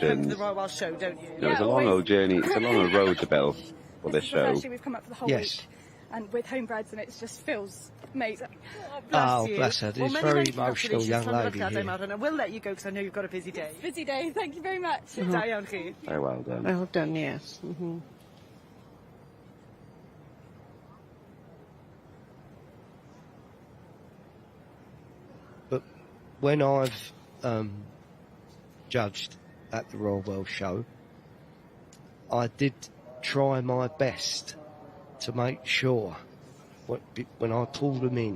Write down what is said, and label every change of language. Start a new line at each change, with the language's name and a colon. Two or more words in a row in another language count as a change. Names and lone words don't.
English: sections. the Royal Welsh show, don't you? It's a long old journey. It's a long old road to Bill for this show. Especially we've come up for the whole Yes. week. and with homebreds, and it just feels amazing. Oh, bless you. Bless her. This Well, very many emotional congratulations young from lady the here. and I will let you go because I know you've got a busy day. Busy day. Thank you very much.
Welsh: Da iawn chi.
English: Very well done. Well done, yes. But when I've judged at the Royal Welsh Show, I did try my best to make sure when I pulled them in,